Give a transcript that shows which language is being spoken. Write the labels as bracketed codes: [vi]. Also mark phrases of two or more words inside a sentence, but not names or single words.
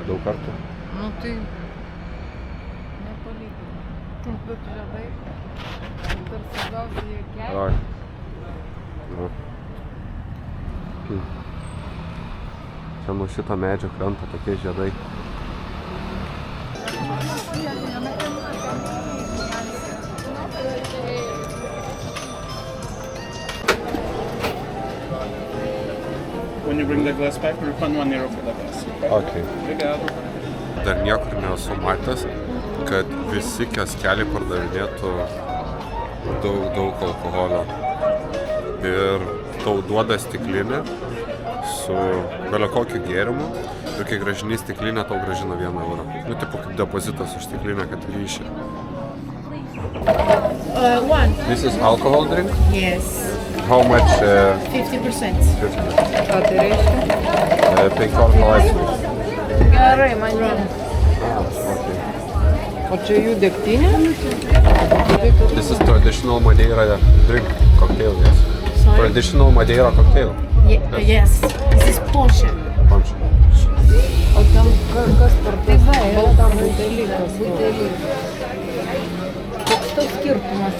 [lt] Daug kartų? Nu tai... nepalyginti. Bet žiedai... dar svarbiausiai keliai. Oi. Čia nuo šito medžio krenta tokie žiedai. [en] When you bring the glass back, we refund €1 for the glass. Okay. [lt] Dar niekur nesu matęs, kad visi kioskeliai pardavinėtų daug alkoholio. Ir tau duoda stiklinę su belio kokiu gėrimu ir kai grąžini stiklinę, tau grąžina €1. Nu, tipo kaip depozitas už stiklinę, kad grįši. [en] One. This is alcohol drink? Yes. How much? 50%. 50. [lt] Ką tai reiškia? 15 laipsnių. Gerai, man jau. O čia jų degtinė? [en] This is traditional Madeira drink cocktail, yes. Sorry? Traditional Madeira cocktail. Yes. This is Porsche. Punch. [lt] O ten kas per tai baltam butelį? Koks toks skirtumas?